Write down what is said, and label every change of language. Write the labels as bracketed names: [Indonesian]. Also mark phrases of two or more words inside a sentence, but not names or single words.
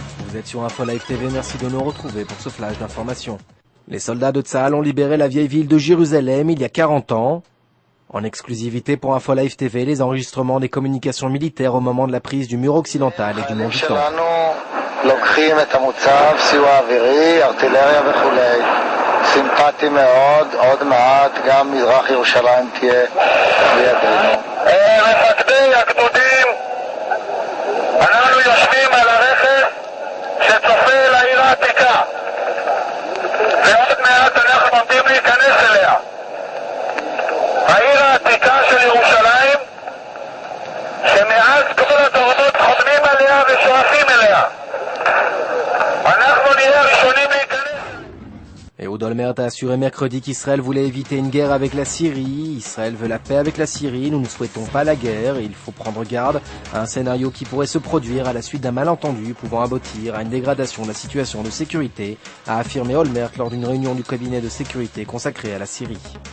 [French] Vous êtes sur Info Live TV, merci de nous retrouver pour ce flash d'information. Les soldats de Tsahal ont libéré la vieille ville de Jérusalem il y a 40 ans. En exclusivité pour Info Live TV, les enregistrements des communications militaires au moment de la prise du mur occidental et du mont du Temple. [Hebrew] סימפטי מאוד, עוד מעט גם מזרח ירושלים תהיה בידינו. מפקדי הגדודים, אנחנו יושבים על הרכב שצופה לעיר העתיקה ועוד מעט אנחנו עומדים להיכנס אליה. העיר העתיקה של ירושלים שמאז כל הדורות חולמים עליה ושואפים אליה. אנחנו נהיה ראשונים להיכנס. [French] Ehud Olmert a assuré mercredi qu'Israël voulait éviter une guerre avec la Syrie. Israël veut la paix avec la Syrie, nous ne souhaitons pas la guerre et il faut prendre garde à un scénario qui pourrait se produire à la suite d'un malentendu pouvant aboutir à une dégradation de la situation de sécurité, a affirmé Olmert lors d'une réunion du cabinet de sécurité consacrée à la Syrie.